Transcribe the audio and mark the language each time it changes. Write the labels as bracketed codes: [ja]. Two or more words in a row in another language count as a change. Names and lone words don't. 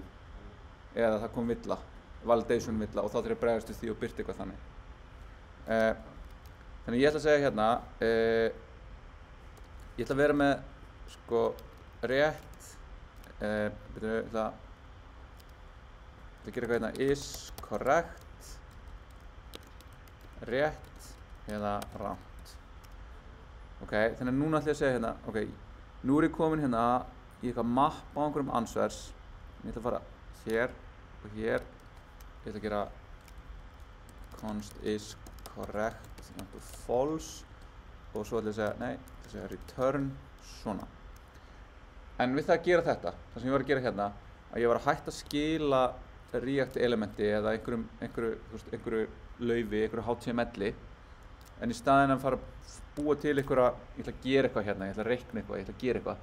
[is] Eða það kom villa, validation villa og þá þarf ég að bregðast við því og birta eitthvað þannig. Þannig ég ætla að segja hérna, ég ætla að vera með sko rétt, ég ætla að gera eitthvað hérna, [en] is correct, [is] rétt eða rangt. Ok, þannig að núna ætla ég að segja hérna, ok, nú er ég komin hérna í eitthvað mapp á einhverjum ansvers. Ég ætla að fara hér og hér. Ég ætla að gera [en] const is correct, [is] false og svo ætla ég að segja, nei, ég ætla að segja return svona. En við það að gera þetta, það sem ég var að gera hérna, að ég var að hætta að skila React elementi eða einhverju laufi, einhverju HTML-i, en í staðinn að fara að búa til einhverja, ég ætla að gera eitthvað hérna, ég ætla að reikna eitthvað, ég ætla að gera eitthvað.